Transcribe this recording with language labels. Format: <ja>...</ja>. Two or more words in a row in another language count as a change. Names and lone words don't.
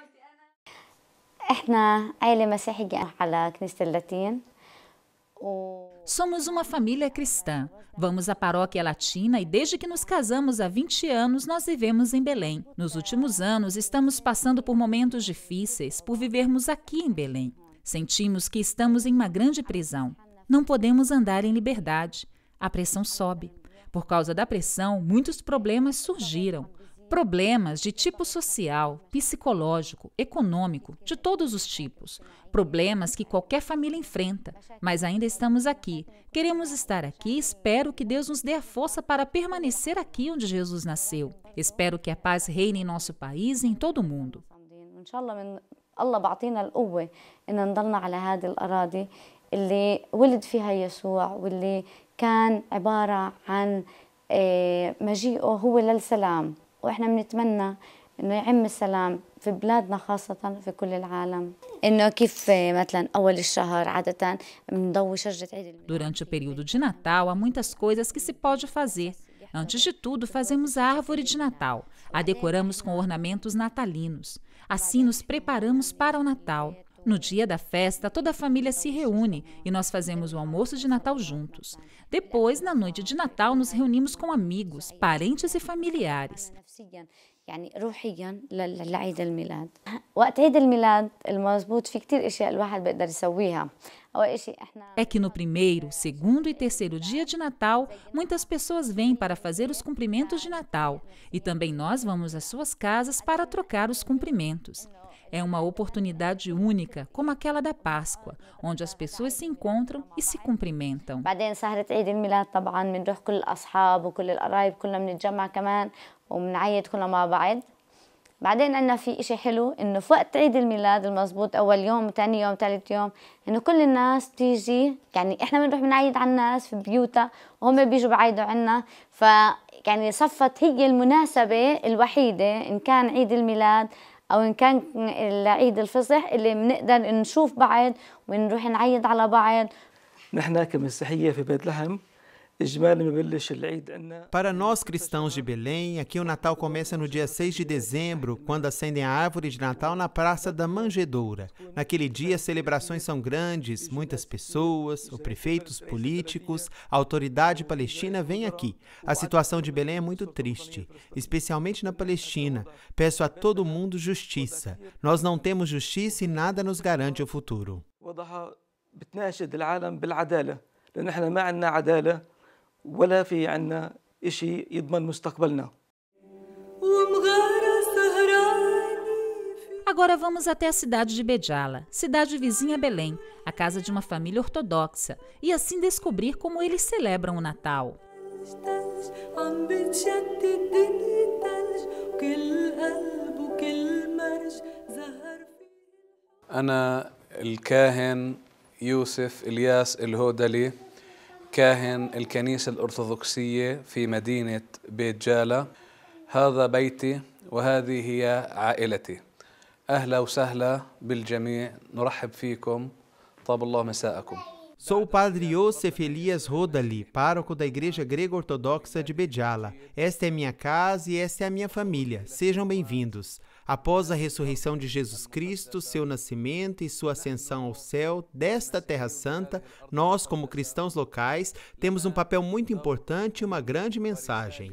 <ar>احنا عائلة مسيحية على كنيسة اللاتين</ar> <pt>Somos uma família cristã. Vamos à paróquia latina e desde que nos casamos há 20 anos, nós vivemos em Belém. Nos últimos anos, estamos passando por momentos difíceis por vivermos aqui em Belém. Sentimos que estamos em uma grande prisão. Não podemos andar em liberdade. A pressão sobe. Por causa da pressão, muitos problemas surgiram. Problemas de tipo social, psicológico, econômico, de todos os tipos. Problemas que qualquer família enfrenta. Mas ainda estamos aqui. Queremos estar aqui e espero que Deus nos dê a força para permanecer aqui onde Jesus nasceu. Espero que a paz reine em nosso país e em todo o mundo.</pt> <ar>وإن شاء الله من الله بعطينا القوة إن نضلنا على هذه الأراضي اللي ولد فيها يسوع واللي كان عبارة عن مجيئه هو للسلام وإحنا بنتمنى إنه يعم السلام في بلادنا خاصة في كل العالم إنه كيف مثلا أول الشهر عادة بنضوي شجرة عيد</ar> <pt>Durante o período de Natal, há muitas coisas que se pode fazer. Antes de tudo, fazemos a árvore de Natal. A decoramos com ornamentos natalinos. Assim, nos preparamos para o Natal. No dia da festa, toda a família se reúne e nós fazemos o almoço de Natal juntos. Depois, na noite de Natal, nos reunimos com amigos, parentes e familiares.</pt> <ar>يعني روحيا لعيد الميلاد وقت عيد الميلاد المزبوط في كتير اشياء الواحد بيقدر يسويها اول شيء احنا</ar> <pt>É que no primeiro, segundo e terceiro dia de Natal, muitas pessoas vêm para fazer os cumprimentos de Natal e também nós vamos às suas casas para trocar os cumprimentos. É uma oportunidade única, como aquela da Páscoa, onde as pessoas se encontram e se cumprimentam.</pt> <ar>بعدين سهرة عيد الميلاد طبعا بنروح كل الاصحاب وكل القرايب كلنا بنتجمع كمان وبنعيد كلنا مع بعض. بعدين عندنا في إشي حلو إنه في وقت عيد الميلاد المزبوط أول يوم ثاني يوم ثالث يوم إنه كل الناس تيجي يعني إحنا بنروح بنعيد على الناس في بيوتها وهم بيجوا بعيدوا عنا يعني صفت هي المناسبة الوحيدة إن كان عيد الميلاد أو إن كان عيد الفصح اللي بنقدر نشوف بعض ونروح نعيد على بعض. نحن كمسيحية في بيت لحم إجمالا ببلش العيد عندنا.</ar> <pt>Para nós cristãos de Belém, aqui o Natal começa no dia 6 de dezembro, quando acendem a árvore de Natal na Praça da Manjedoura. Naquele dia, as celebrações são grandes, muitas pessoas, os prefeitos políticos, a autoridade palestina vem aqui. A situação de Belém é muito triste, especialmente na Palestina. Peço a todo mundo justiça. Nós não temos justiça e nada nos garante o futuro.</pt> <ar>وضعها بتناشد العالم بالعدالة لأن احنا ما عندنا عدالة ولا في عنا إشي يضمن مستقبلنا.</ar> <pt>Agora vamos até a cidade de Bedjala, cidade vizinha a Belém, a casa de uma família ortodoxa, e assim descobrir como eles celebram o Natal.</pt> <ar>أنا الكاهن يوسف إلياس الهودلي كاهن الكنيسة الأرثوذكسية في مدينة بيت جالة. هذا بيتي وهذه هي عائلتي. أهلا وسهلا بالجميع، نرحب فيكم، طاب الله مساءكم.</ar> <pt>Sou o padre Yosef Elias Rodali, pároco da Igreja Grego-Ortodoxa de Bedjala. Esta é minha casa e esta é a minha família. Sejam bem-vindos. Após a ressurreição de Jesus Cristo, seu nascimento e sua ascensão ao céu desta Terra Santa, nós, como cristãos locais, temos um papel muito importante e uma grande mensagem.</pt>